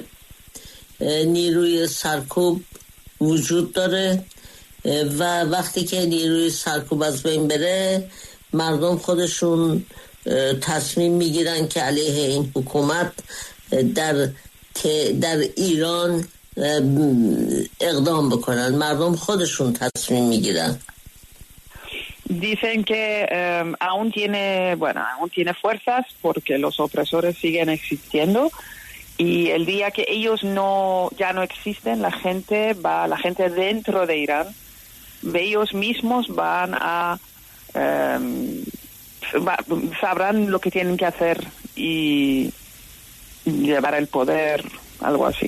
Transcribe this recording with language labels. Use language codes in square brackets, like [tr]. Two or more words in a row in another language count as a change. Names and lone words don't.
[fa] نیروی سرکوب وجود داره و وقتی که نیروی سرکوب از بین بره مردم خودشون تصمیم میگیرن که علیه این حکومت در ایران اقدام بکنن. مردم خودشون تصمیم میگیرن. [es] Dicen que aún tiene fuerzas porque los opresores siguen existiendo y el día que ellos ya no existen, la gente dentro de Irán, ellos mismos van a sabrán lo que tienen que hacer y llevar el poder, algo así.